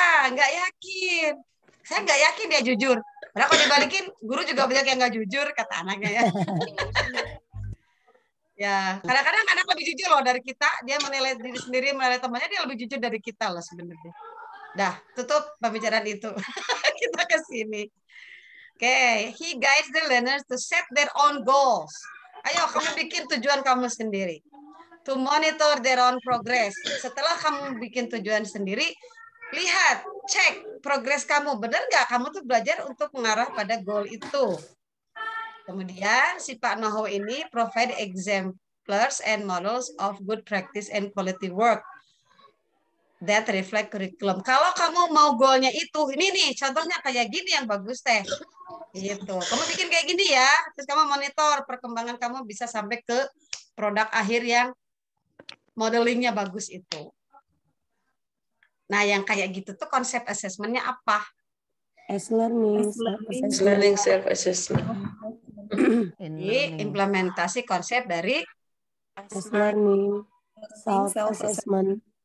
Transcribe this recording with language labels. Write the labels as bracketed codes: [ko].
[id] Nggak yakin. Saya nggak yakin dia jujur. Karena kalau dibalikin, guru juga banyak yang nggak jujur, kata anaknya ya. Ya, kadang-kadang anak lebih jujur loh dari kita. Dia menilai diri sendiri, menilai temannya, dia lebih jujur dari kita loh sebenarnya. Dah, tutup pembicaraan itu. Kita ke sini. [en] Oke, he guides the learners to set their own goals. [id] Ayo, kamu bikin tujuan kamu sendiri. [en] To monitor their own progress. [id] Setelah kamu bikin tujuan sendiri, lihat, cek progres kamu. Benar nggak kamu tuh belajar untuk mengarah pada goal itu? [en] Kemudian, si Pak Naho ini provide exemplars and models of good practice and quality work that reflect curriculum. [id] Kalau kamu mau goalnya itu, ini nih, contohnya kayak gini yang bagus teh. Gitu. Kamu bikin kayak gini ya, terus kamu monitor perkembangan kamu bisa sampai ke produk akhir yang modelingnya bagus itu. Nah, yang kayak gitu tuh konsep assessment-nya apa? [en] S-learning, self-assessment. [id] Jadi, implementasi konsep dari [en] S-learning, self-assessment.